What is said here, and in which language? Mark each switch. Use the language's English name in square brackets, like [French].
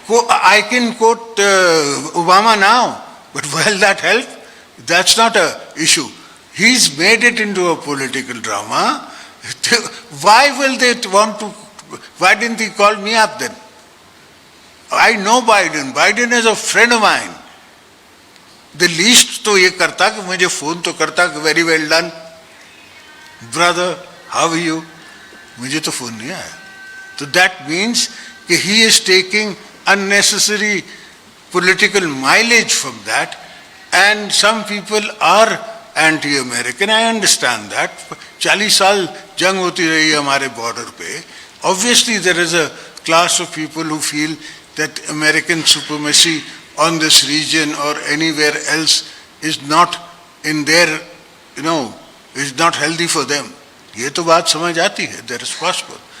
[English] I can quote Obama now, but will that help? That's not an issue. He's made it into a political drama. Why will they want to? Why didn't he call me up then? I know Biden. Biden is a friend of mine. The least [Hindi] तो ये करता कि मुझे phone तो करता कि [English] very well done, brother, how are you? [Hindi] मुझे तो फोन नहीं आया. [English] So that means कि he is taking unnecessary political mileage from that, and some people are anti-American. I understand that. [Hindi] 40 साल जंग होती रही हमारे border पे. [English] Obviously there is a class of people who feel that American supremacy on this region or anywhere else is not in their, is not healthy for them. [Hindi] ये तो बात समझ आती है, [English] that is possible.